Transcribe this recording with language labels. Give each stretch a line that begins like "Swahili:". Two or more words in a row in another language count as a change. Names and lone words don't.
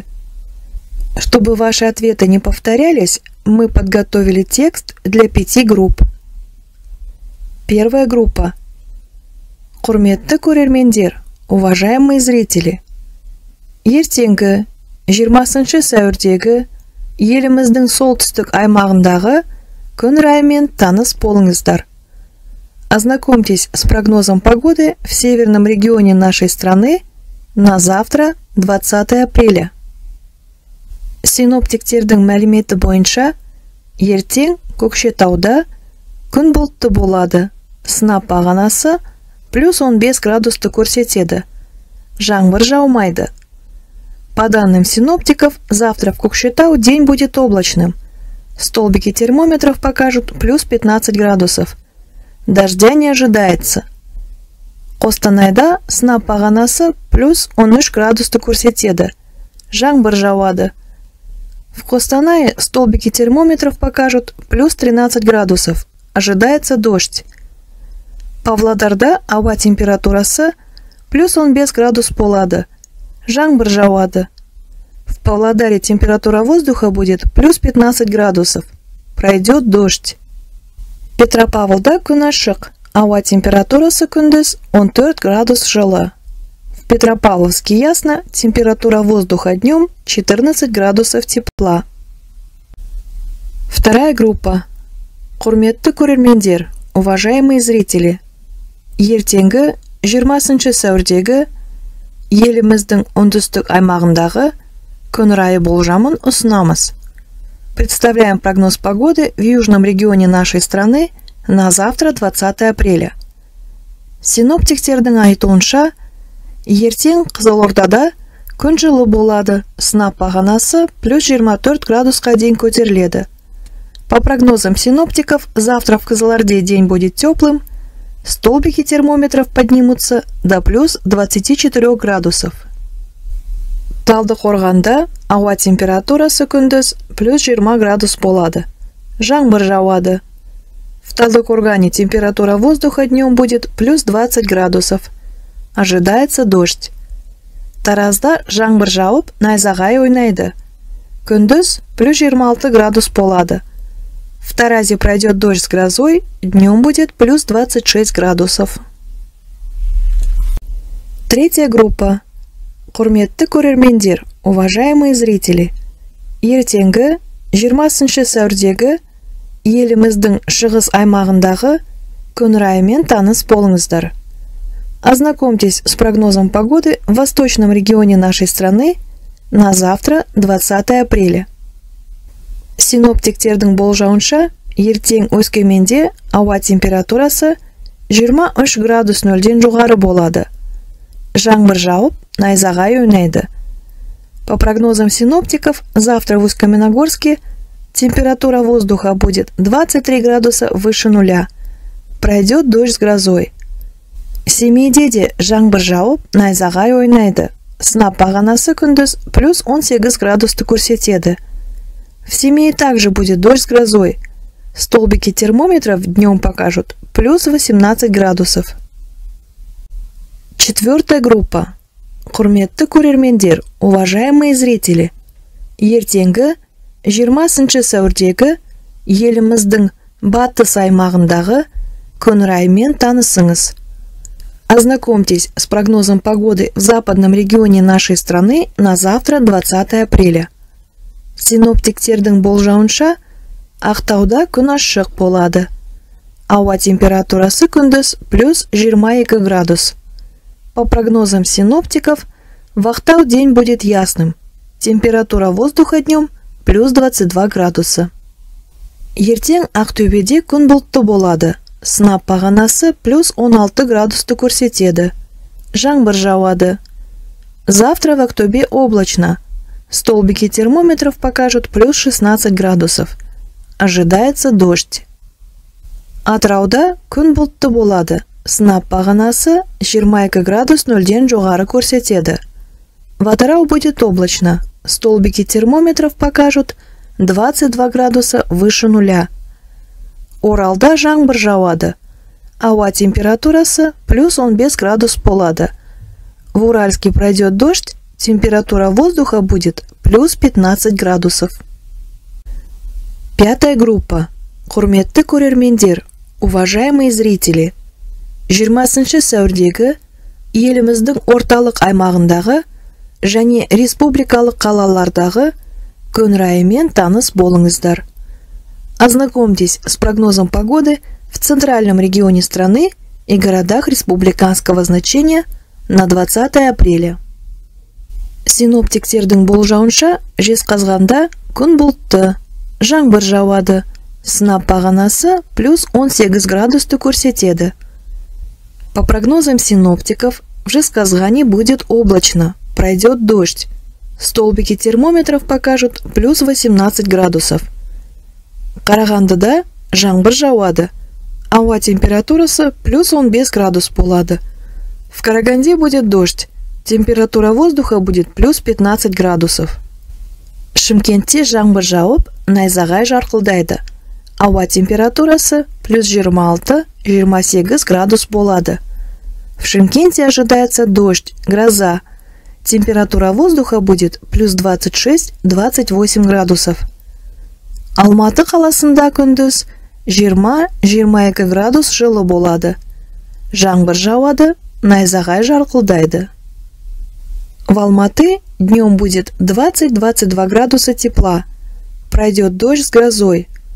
Russian: Чтобы ваши ответы не повторялись, мы подготовили текст для 5 групп. Первая группа.
Kazakh: Құрметті көрермендер,
Russian: уважаемые зрители,
Kazakh: ертеңгі 20 сәуірдегі еліміздің солтүстік аймағындағы күн райымен таныс болыңыздар.
Russian: Ознакомьтесь с прогнозом погоды в северном регионе нашей страны на завтра, 20 апреля.
Kazakh: Синоптиктердің мәліметі бойынша, ертең Көкшетауда күн бұлтты болады. Сынап бағанасы плюс 15 градусты көрсетеді. Жаңбыр жаумайды.
Russian: По данным синоптиков, завтра в Көкшетау день будет облачным. Столбики термометров покажут плюс 15 градусов. Дождя не ожидается.
Kazakh: Қостанайда сынап бағанасы плюс 13 градусты көрсетеді. Жаңбыр жауады.
Russian: В Костанае столбики термометров покажут плюс 13 градусов. Ожидается дождь.
Kazakh: Павлодарда ауа температурасы плюс 15 градус болады. Жаңбыр жауады.
Russian: В Павлодаре температура воздуха будет плюс 15 градусов. Пройдет дождь.
Kazakh: Петропавлда күн ашық. Ауа температурасы күндіз 14 градус жылы.
Russian: В Петропавловске ясно, температура воздуха днем 14 градусов тепла. Вторая группа.
Kazakh: Құрметті көрермендер,
Russian: уважаемые зрители,
Kazakh: ертеңгі 20 сәуірдегі еліміздің оңтүстік аймағындағы күн райы болжамын ұсынамыз.
Russian: Представляем прогноз погоды в южном регионе нашей страны на завтра, 20 апреля.
Kazakh: Синоптиктердің айтуынша, ертең Қызылордада күн жылы болады, сынап бағанасы плюс 24 градусқа дейін көтеріледі.
Russian: По прогнозам синоптиков, завтра в Кызылорде день будет теплым, столбики термометров поднимутся до плюс 24 градусов.
Kazakh: Талдықорғанда ауа температурасы күндіз плюс 20 градус болады. Жаңбыр жауады.
Russian: В Талдыкургане температура воздуха днем будет плюс 20 градусов. Ожидается дождь.
Kazakh: Таразда жаңбыр жауып, найзағай ойнайды. Күндіз плюс 26 градус болады.
Russian: В Таразе пройдет дождь с грозой, днем будет плюс 26 градусов. Третья группа.
Kazakh: Құрметті көрермендер,
Russian: уважаемые зрители.
Kazakh: Ертеңгі 20 сәуірдегі еліміздің шығыс аймағындағы күн райымен таныс болыңыздар.
Russian: Ознакомьтесь с прогнозом погоды в восточном регионе нашей страны на завтра, 20 апреля.
Kazakh: Синоптиктердің болжауынша, ертең Өскеменде ауа температурасы 23 градус нөлден жоғары болады. Жаңбыр жауып, найзағай ойнайды.
Russian: По прогнозам синоптиков, завтра в Усть-Каменогорске температура воздуха будет 23 градуса выше нуля. Пройдет дождь с грозой.
Kazakh: Семейдеде жаңбыр жауып, найзағай ойнайды. Сынап бағанасы күндіз плюс 18 градусты көрсетеді.
Russian: В Семее также будет дождь с грозой. Столбики термометров днем покажут плюс 18 градусов. Четвертая группа.
Kazakh: Құрметті көрермендер,
Russian: уважаемые зрители.
Kazakh: Ертеңгі 20 сәуірдегі еліміздің батыс аймағындағы күн райымен танысыңыз.
Russian: Ознакомьтесь с прогнозом погоды в западном регионе нашей страны на завтра, 20 апреля.
Kazakh: Синоптиктердің болжауынша, Ақтауда күн ашық болады. Ауа температурасы күндіз плюс 22 градус.
Russian: По прогнозам синоптиков, в Ақтау день будет ясным. Температура воздуха днем плюс 22 градуса.
Kazakh: Ертең Ақтөбеде күн бұлтты болады. Сынап бағанасы плюс 16 градусты көрсетеді. Жаңбыр жауады.
Russian: Завтра в Ақтөбе облачно. Столбики термометров покажут плюс 16 градусов. Ожидается дождь.
Kazakh: Атырауда күн бұлтты болады. Сынап бағанасы 22 градус нөлден жоғары көрсетеді.
Russian: В Атырау будет облачно. Столбики термометров покажут 22 градуса выше нуля.
Kazakh: Оралда жаңбыр жауады. Ауа температурасы плюс 15 градус болады.
Russian: В Уральске пройдет дождь, температура воздуха будет плюс 15 градусов. Пятая группа.
Kazakh: Құрметті көрермендер,
Russian: уважаемые зрители.
Kazakh: 20 сәуірдегі еліміздің орталық аймағындағы және республикалық қалалардағы күн райымен таныс болыңыздар.
Russian: Ознакомьтесь с прогнозом погоды в центральном регионе страны и городах республиканского значения на 20 апреля.
Kazakh: Синоптиктердің болжауынша, Жезқазғанда күн бұлтты, жаңбыр жауады. Сынап бағанасы плюс 18 градусты көрсетеді.
Russian: По прогнозам синоптиков, в Жезқазғане будет облачно, пройдет дождь. Столбики термометров покажут плюс 18 градусов.
Kazakh: Қарағандыда жаңбыр жауады. Ауа температурасы плюс 15 градус болады.
Russian: В Караганде будет дождь. Температура воздуха будет плюс 15 градусов.
Kazakh: Шымкентте жаңбыр жауып, найзағай жарқылдайды. Ауа температурасы плюс 26-28 градус болады.
Russian: В Шымкенте ожидается дождь, гроза. Температура воздуха будет плюс 26-28 градусов.
Kazakh: Алматы қаласында күндіз 20-22 градус жылы болады. Жаңбыр жауады, найзағай жарқылдайды.
Russian: В Алматы днем будет 20-22 градуса тепла. Пройдет дождь с грозой.